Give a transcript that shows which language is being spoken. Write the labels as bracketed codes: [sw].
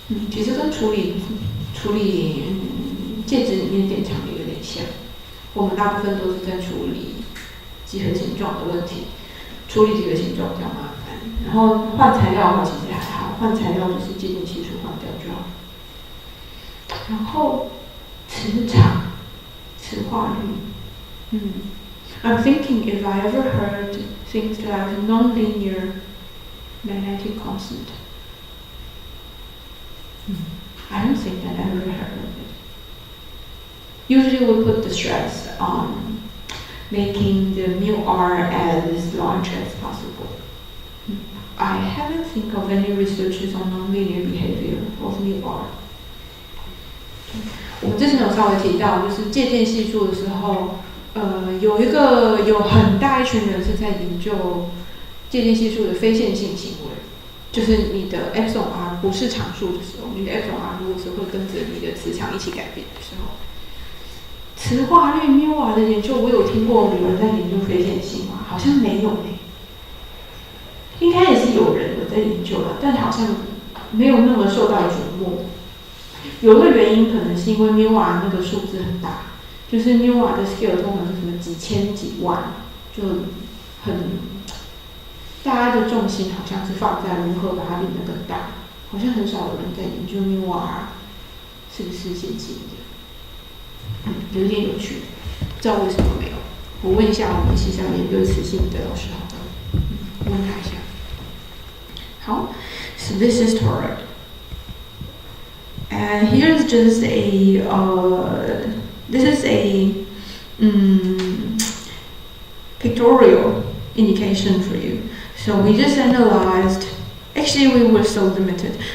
[zh] 其实跟处理介质里面电场有点像。我们大部分都是在处理几何形状的问题，处理几何形状比较麻烦。然后换材料的话其实还好，换材料就是介质系数换掉就好。然后磁场、磁化率， [en] I'm thinking if I ever heard things like nonlinear magnetic constant. I don't think that I ever heard of it. Usually we put the stress on making the μr as large as possible. I haven't think of any researches on nonlinear behavior of μr. [zh] 我们之前有稍微提到，就是介键系数的时候，有很大一群人是在研究介键系数的非线性行为。就是你的 εr 不是常数的时候，你的 εr 如果是会跟着你的磁场一起改变的时候，磁化率 μr 的研究，我有听过有人在研究非线性吗？好像没有应该也是有人有在研究了，但好像没有那么受到瞩目。有一个原因可能是因为 μr 那个数字很大，就是 μr 的 scale 通常是什么几千几万，就很。大家的重心好像是放在如何把它变得更大，好像很少有人在研究μr是不是线性的，有点有趣，不知道为什么没有。我问一下我们系上研究磁性的老师好了，问他一下。 [en] 好 so this is toroid. And here's just this is a pictorial indication for you. So we just analyzed, actually we were so limited.